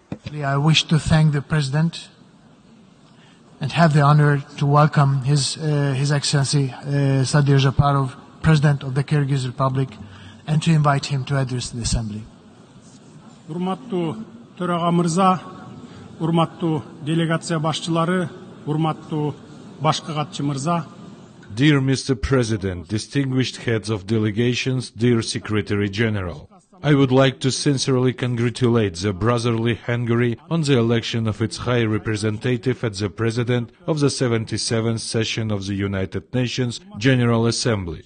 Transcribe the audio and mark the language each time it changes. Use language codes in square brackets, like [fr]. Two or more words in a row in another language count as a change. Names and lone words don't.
[en] I wish to thank the President and have the honor to welcome His Excellency Sadyr Zhaparov, President of the Kyrgyz Republic, and to invite him to address the Assembly. [ky] Урматтуу төраға мырза, урматтуу делегация башчылары, урматтуу башкы катчы мырза. [en] Dear Mr. President, distinguished heads of delegations, dear Secretary General, I would like to sincerely congratulate the brotherly Hungary on the election of its High Representative as the President of the 77th session of the United Nations General Assembly.